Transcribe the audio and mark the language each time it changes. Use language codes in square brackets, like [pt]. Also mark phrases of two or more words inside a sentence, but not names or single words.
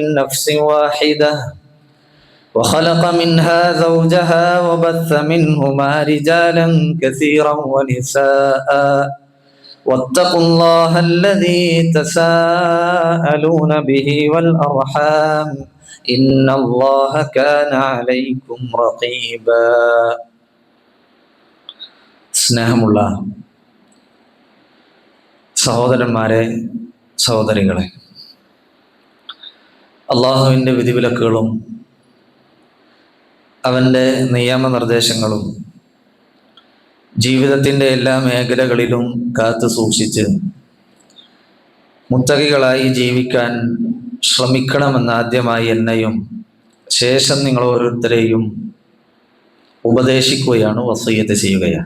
[ar] نفس واحدة وخلق منها زوجها وبث منهما رجالا كثيرا ونساء واتقوا الله الذي تساءلون به والأرحام إن الله كان عليكم رقيبا [ml] സ്നേഹമുള്ള സഹോദരന്മാരെ സഹോദരികളെ, അള്ളാഹുവിൻ്റെ വിധിവിലക്കുകളും അവൻ്റെ നിയമനിർദ്ദേശങ്ങളും ജീവിതത്തിൻ്റെ എല്ലാ മേഖലകളിലും കാത്തു സൂക്ഷിച്ച് മുത്തഖികളായി ജീവിക്കാൻ ശ്രമിക്കണമെന്ന് ആദ്യമായി എന്നെയും ശേഷം നിങ്ങൾ ഓരോരുത്തരെയും ഉപദേശിക്കുകയാണ്, വസിയ്യത്ത് ചെയ്യുകയാണ്.